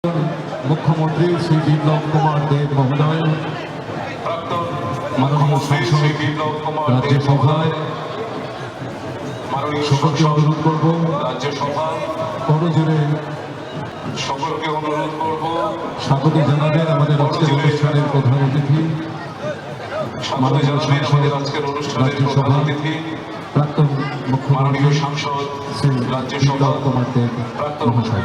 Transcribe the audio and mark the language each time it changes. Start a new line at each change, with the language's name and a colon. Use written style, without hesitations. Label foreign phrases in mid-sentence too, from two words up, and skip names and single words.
Bangla: মুখ্যমন্ত্রী শ্রী বিপ্লব কুমার দেব মহোদয়, মাননীয় সাংসদ রাজ্যসভায় সকলকে অনুরোধ করব করজোরে স্বাগত জানাবেন আমাদের আজকের অনুষ্ঠানের প্রধান অতিথি মাননীয় সাংসদ রাজ্যসভা প্রাক্তন মুখ্যমন্ত্রী শ্রী বিপ্লব কুমার দেব মহাশয়।